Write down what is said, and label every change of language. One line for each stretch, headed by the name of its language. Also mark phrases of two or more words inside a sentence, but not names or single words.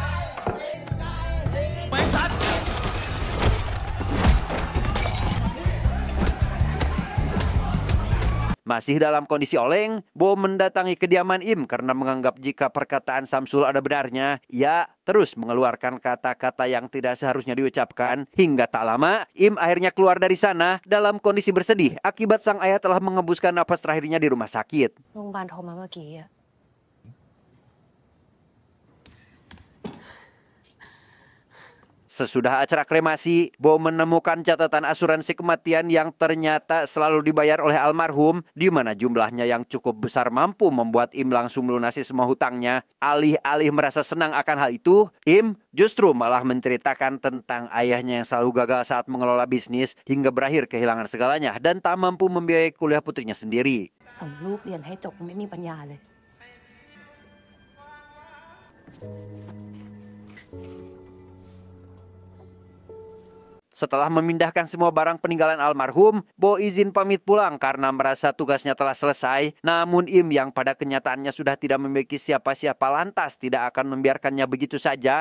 Indonesian: masih dalam kondisi oleng, Bo mendatangi kediaman Im karena menganggap jika perkataan Samsul ada benarnya. Ia terus mengeluarkan kata-kata yang tidak seharusnya diucapkan. Hingga tak lama, Im akhirnya keluar dari sana dalam kondisi bersedih akibat sang ayah telah mengembuskan napas terakhirnya di rumah sakit.
Thai: โรงพยาบาลโทรมาเมื่อกี้อะ
Indonesian: Sesudah acara kremasi, Bo menemukan catatan asuransi kematian yang ternyata selalu dibayar oleh almarhum, di mana jumlahnya yang cukup besar mampu membuat Im langsung melunasi semua hutangnya. Alih-alih merasa senang akan hal itu, Im justru malah menceritakan tentang ayahnya yang selalu gagal saat mengelola bisnis hingga berakhir kehilangan segalanya dan tak mampu membiayai kuliah putrinya sendiri.
Thai: ส่งลูกเรียนให้จบไม่มีปัญญาเลย
Indonesian: Setelah memindahkan semua barang peninggalan almarhum, Bo izin pamit pulang karena merasa tugasnya telah selesai. Namun Im yang pada kenyataannya sudah tidak memiliki siapa-siapa lantas tidak akan membiarkannya begitu saja.